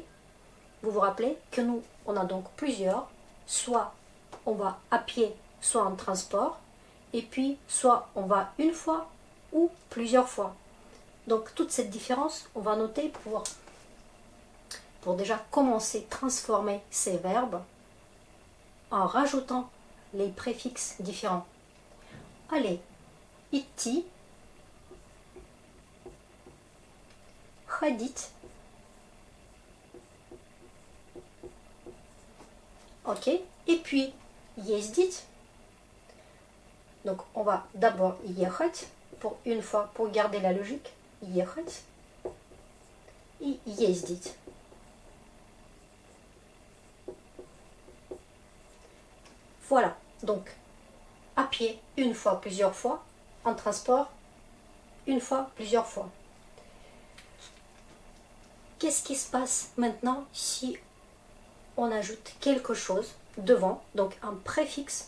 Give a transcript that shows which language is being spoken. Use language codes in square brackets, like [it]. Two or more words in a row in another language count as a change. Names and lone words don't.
[fr] Vous vous rappelez que nous, on a donc plusieurs, soit on va à pied, soit en transport, et puis soit on va une fois ou plusieurs fois. Donc toute cette différence, on va noter pour déjà commencer à transformer ces verbes en rajoutant les préfixes différents. Allez, [ru] идти, ходить. [fr] Ok, et puis ездить. Donc on va d'abord ехать pour une fois, pour garder la logique. [ru] Ехать и ездить. [fr] Voilà, donc à pied une fois, plusieurs fois, en transport une fois, plusieurs fois. Qu'est-ce qui se passe maintenant si on ajoute quelque chose devant, donc un préfixe?